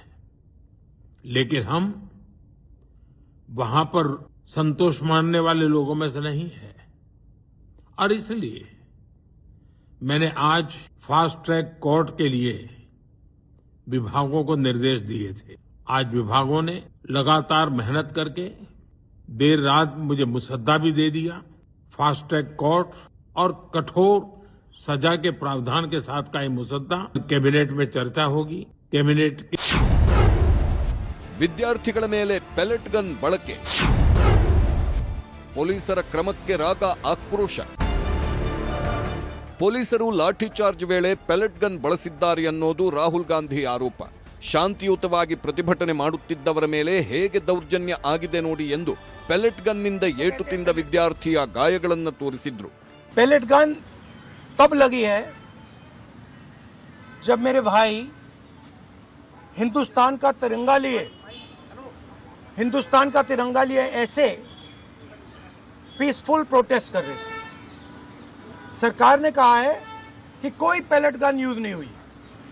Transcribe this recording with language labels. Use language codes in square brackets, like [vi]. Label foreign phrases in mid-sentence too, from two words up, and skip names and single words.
[hi] लेकिन हम वहां पर संतोष मानने वाले लोगों में से नहीं है, और इसलिए मैंने आज [en] fast track court [hi] के लिए विभागों को निर्देश दिए थे. आज विभागों ने लगातार मेहनत करके देर रात मुझे मुसद्दा भी दे दिया. [en] fast track court [hi] और कठोर सजा के प्रावधान के साथ का ये मुसद्दा कैबिनेट में चर्चा होगी. कैबिनेट [kn] ವಿದ್ಯಾರ್ಥಿಗಳ ಮೇಲೆ [en] pellet gun [kn] ಬಳಕೆ, ಪೊಲೀಸರ ಕ್ರಮಕ್ಕೆ ರಾಗ ಆಕ್ರೋಶ. ಪೊಲೀಸರು ಲಾಠಿ ಚಾರ್ಜ್ ವೇಳೆ [en] pellet gun [kn] ಬಳಸಿದ್ದಾರೆ ಅನ್ನೋದು ರಾಹುಲ್ ಗಾಂಧಿ ಆರೋಪ. ಶಾಂತಿಯುತವಾಗಿ ಪ್ರತಿಭಟನೆ ಮಾಡುತ್ತಿದ್ದವರ ಮೇಲೆ ಹೇಗೆ ದೌರ್ಜನ್ಯ ಆಗಿದೆ ನೋಡಿ ಎಂದು [en] pellet gunninda [kn] ಏಟು ತಿಂದ ವಿದ್ಯಾರ್ಥಿಯ ಗಾಯಗಳನ್ನು ತೋರಿಸಿದ್ರು. [en] pellet gun [hi] तब लगी है जब मेरे भाई हिंदुस्तान का तिरंगा लिए ऐसे [en] peaceful protest [hi] कर रहे थे. सरकार ने कहा है कि कोई [en] pellet gun [hi] यूज नहीं हुई.